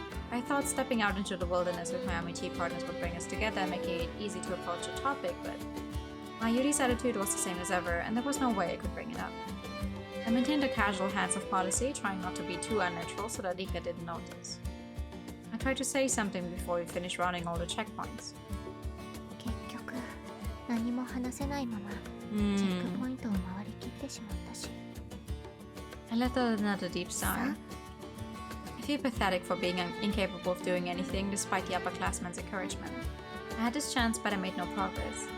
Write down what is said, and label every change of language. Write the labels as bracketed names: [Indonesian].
[English] I thought stepping out into the wilderness with my amitié partners would bring us together, making it easy to approach the topic, but Mayuri's attitude was the same as ever, and there was no way I could bring it up. I maintained a casual hands-off policy, trying not to be too unnatural so that Rika didn't notice. I tried to say something before we finished rounding all the checkpoints. [Japanese] 結局何も話せないままチェックポイントを回りきってしまったし。 [English] I let out another deep sigh. I feel pathetic for being incapable of doing anything despite the upperclassmen's encouragement. I had this chance, but I made no progress.